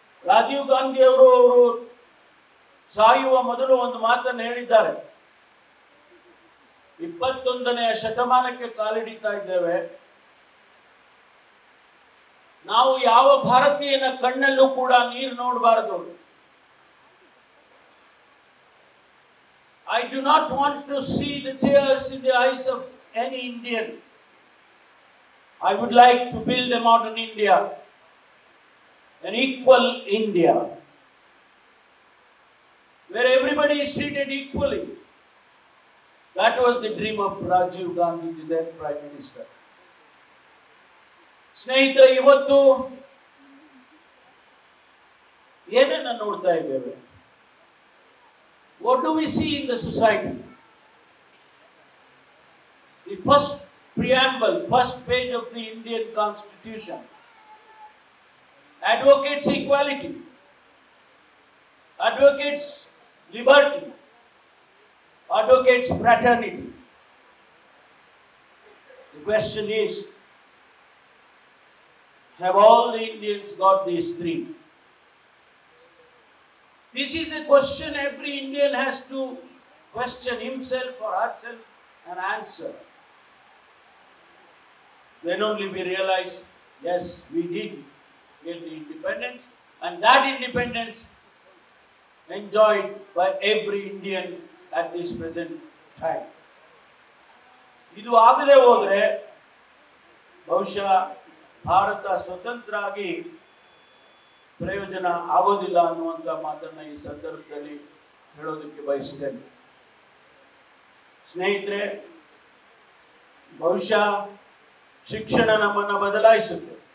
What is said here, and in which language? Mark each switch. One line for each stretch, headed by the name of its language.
Kannada: ರಾಜೀವ್ ಗಾಂಧಿ ಅವರು ಸಾಯುವ ಮೊದಲು ಒಂದು ಮಾತನ್ನು ಹೇಳಿದ್ದಾರೆ, 21ನೇ ಶತಮಾನಕ್ಕೆ ಕಾಲಿಡಿತಾ ಇದ್ದೇವೆ, ನಾವು ಯಾವ ಭಾರತೀಯನ ಕಣ್ಣಲ್ಲೂ ಕೂಡ ನೀರು ನೋಡಬಾರದು.
English: I do not want to see the tears in the eyes of any Indian. I would like to build a modern India, an equal India, where everybody is treated equally. That was the dream of Rajiv Gandhi, the then Prime Minister.
Kannada: ಸ್ನೇಹಿತರೆ, ಇವತ್ತು ಏನನ್ನ ನೋಡ್ತಾ ಇದ್ದೇವೆ?
English: What do we see in the society? The first preamble, first page of the Indian Constitution advocates equality, advocates liberty, advocates fraternity. The question is, have all the Indians got these three? This is the question every Indian has to question himself or herself and answer. Then only we realize, yes, we did get the independence, and that independence enjoyed by every Indian at this present time.
Kannada: ಇದು ಆಗದೆ ಹೋದ್ರೆ ಬಹುಶಃ ಭಾರತ ಸ್ವತಂತ್ರ ಆಗಿ ಪ್ರಯೋಜನ ಆಗೋದಿಲ್ಲ ಅನ್ನುವಂಥ ಮಾತನ್ನ ಈ ಸಂದರ್ಭದಲ್ಲಿ ಹೇಳೋದಕ್ಕೆ ಬಯಸ್ತೇನೆ. ಸ್ನೇಹಿತರೆ, ಬಹುಶಃ ಶಿಕ್ಷಣ ನಮ್ಮನ್ನು ಬದಲಾಯಿಸುತ್ತೆ.